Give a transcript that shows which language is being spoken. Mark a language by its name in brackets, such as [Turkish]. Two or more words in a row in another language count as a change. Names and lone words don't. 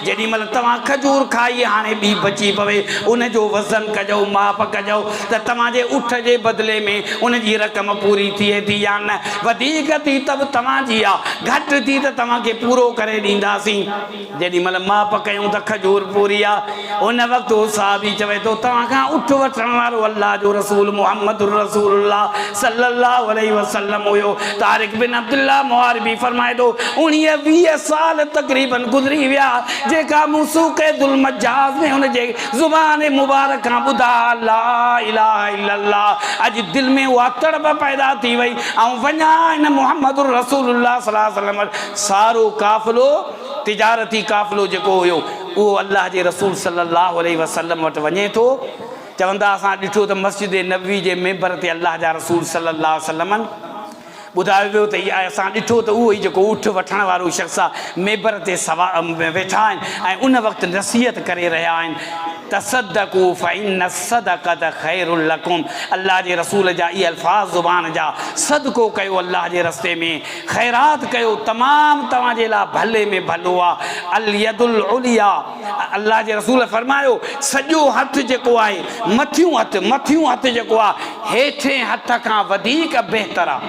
[Sindhi] जेॾी महिल तव्हां खजूर खाई हाणे ॿी बची पवे, उन जो वज़न कजो, माप कजो त तव्हांजे उठ जे बदिले में उन जी रक़म पूरी थिए थी या न। वधीक थी त बि तव्हांजी आहे, घटि थी त तव्हांखे पूरो करे ॾींदासीं। जेॾी महिल माप कयूं त खजूर पूरी आहे। उन वक़्तु उहो साहबी चवे थो तव्हां खां उठ वठण वारो अल्लाह जो रसूल मुहम्मद रसूलुल्लाह सल्लल्लाहु अलैहि वसल्लम हुयो। तारिक बिन अब्दुल्लाह मुहारिबी फरमाए थो 19-20 साल तक़रीबन गुज़री विया, जेका मूसूक़े दुल मजाज में हुनजे ज़ुबान मुबारक खां ॿुधा [Arabic] لا إله إلا الله, [Sindhi] अॼु दिलि में उहा तड़प पैदा थी वई ऐं वञा हिन मुहम्मद रसूलुल्लाह सल्लल्लाहु अलैहि वसल्लम। सारो काफ़िलो तिजारती काफ़िलो जेको हुयो उहो अल्लाह जे रसूल सल्लल्लाहु अलैहि वसल्लम वटि वञे थो। चवंदा असां ॾिठो त मस्जिद नबवी जे मेंबर ते अल्लाह जा रसूल सल्लल्लाहु अलैहि वसल्लम ॿुधायो वियो त इहा असां ॾिठो त उहो ई जेको उठ वठण वारो शख़्स आहे मेंबर ते वेठा आहिनि ऐं उन वक़्तु नसीहत करे रहिया आहिनि, [Arabic] تصدقوا فإن صدقة خير لكم. [Sindhi] अल्लाह जे रसूल जा इहे अल्फाज़ ज़ुबान जा, सदको कयो अल्लाह जे रस्ते में, ख़ैरात कयो, तमामु तव्हांजे लाइ भले में भलो आहे। [Arabic] اليد العليا, [Sindhi] अल्लाह जे रसूल फरमायो सॼो हथु जेको आहे, मथियूं हथु जेको आहे हेठें हथ खां वधीक बहितर आहे।